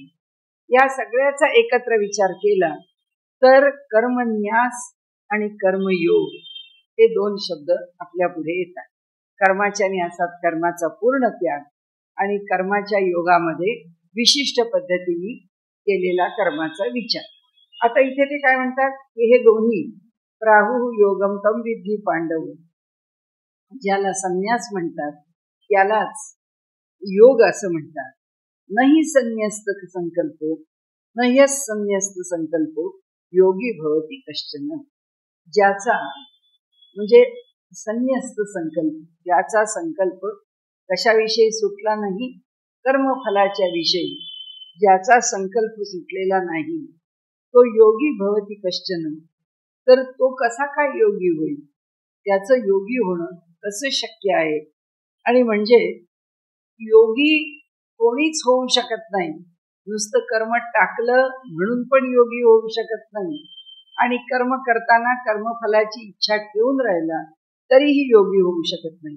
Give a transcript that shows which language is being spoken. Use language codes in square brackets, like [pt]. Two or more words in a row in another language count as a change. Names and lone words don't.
[mr] या सगळ्याचा एकत्र विचार केला तर कर्मन्यास आणि कर्मयोग हे दोन शब्द आपल्या पुढे येतात. कर्माच्या न्यासात कर्माचा पूर्ण त्याग आणि कर्माच्या योगामध्ये विशिष्ट पद्धतीने केलेला कर्माचा विचार. आता इथे ते काय म्हणतात की हे दोन्ही [sa] प्राहु योगम तम विद्धी पांडव, [mr] ज्याला संन्यास म्हणतात त्यालाच योग असं म्हणतात. [sa] नहि संन्यस्त संकल्पो नह्यस संन्यस्त संकल्पो योगी भवती कश्चन. [mr] ज्याचा म्हणजे संन्यस्त संकल्प, ज्याचा संकल्प कशाविषयी सुटला नाही, कर्मफलाच्या विषयी ज्याचा संकल्प सुटलेला नाही तो [sa] योगी भवती कश्चन. [mr] तर तो कसा काय योगी होईल, त्याचं योगी होणं कसं शक्य आहे. आणि म्हणजे योगी कोणीच होऊ शकत नाही. नुसतं कर्म टाकलं म्हणून पण योगी होऊ शकत नाही आणि कर्म करताना कर्मफलाची इच्छा ठेवून राहिला तरीही योगी होऊ शकत नाही.